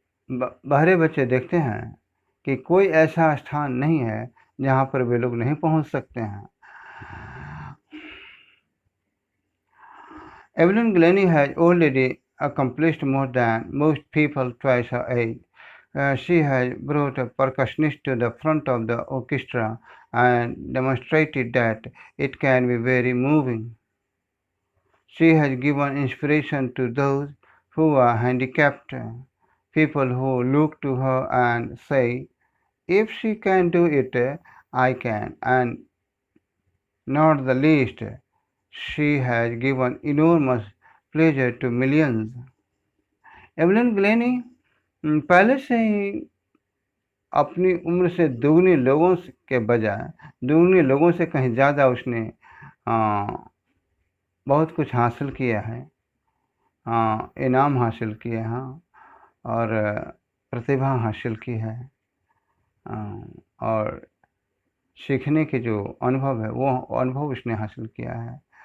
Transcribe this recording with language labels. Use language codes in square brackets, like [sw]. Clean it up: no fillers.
[hi] बहरे बच्चे देखते हैं कि कोई ऐसा स्थान नहीं है जहाँ पर वे लोग नहीं पहुँच सकते हैं। [en] Evelyn Glennie has already accomplished more than most people twice her age. She has brought a percussionist to the front of the orchestra and demonstrated that it can be very moving. She has given inspiration to those who are handicapped, people who look to her and say, if she can do it, I can. And not the least, she has given enormous pleasure to millions. [hi] Evelyn Glenny पहले से ही अपनी उम्र से दुगनी लोगों के बजाय दुगनी लोगों से कहीं ज़्यादा उसने बहुत कुछ हासिल किया है, इनाम हासिल किए हैं और प्रतिभा हासिल की है, और सीखने के जो अनुभव है वो अनुभव उसने हासिल किया है।